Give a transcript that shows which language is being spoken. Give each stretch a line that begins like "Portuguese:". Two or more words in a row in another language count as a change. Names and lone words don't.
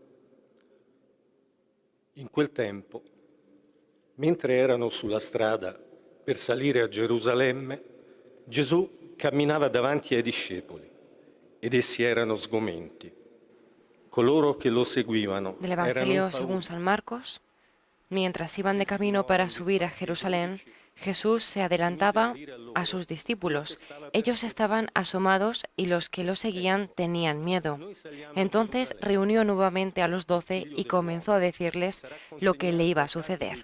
Italian: In quel tempo, mentre erano sulla strada per salire a Gerusalemme, Gesù camminava davanti ai discepoli ed essi erano sgomenti. Coloro che lo seguivano
Spanish: Del
Italian: erano
Spanish: Evangelio
Italian: impauriti.
Spanish: según San Marcos. Mientras iban de camino para subir a Jerusalén, Jesús se adelantaba a sus discípulos. Ellos estaban asomados y los que lo seguían tenían miedo. Entonces reunió nuevamente a los 12 y comenzó a decirles lo que le iba a suceder.